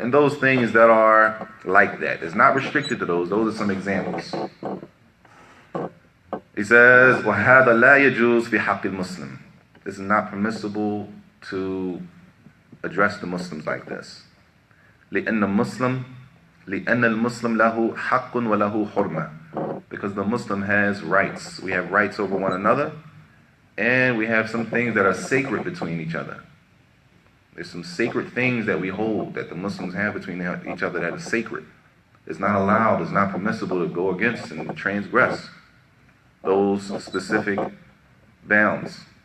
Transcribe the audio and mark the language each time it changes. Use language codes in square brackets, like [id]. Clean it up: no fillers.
[en] And those things that are like that. It's not restricted to those. Those are some examples. He says, [ar] وَهَذَا لَا يَجُوزُ فِي حَقِّ الْمُسْلِمِ. [en] This is not permissible to address the Muslims like this. [ar] لأن المسلم له حق وله حرمة. [en] Because the Muslim has rights. We have rights over one another, and we have some things that are sacred between each other. There's some sacred things that we hold that the Muslims have between each other that is sacred. It's not allowed, it's not permissible to go against and transgress those specific bounds.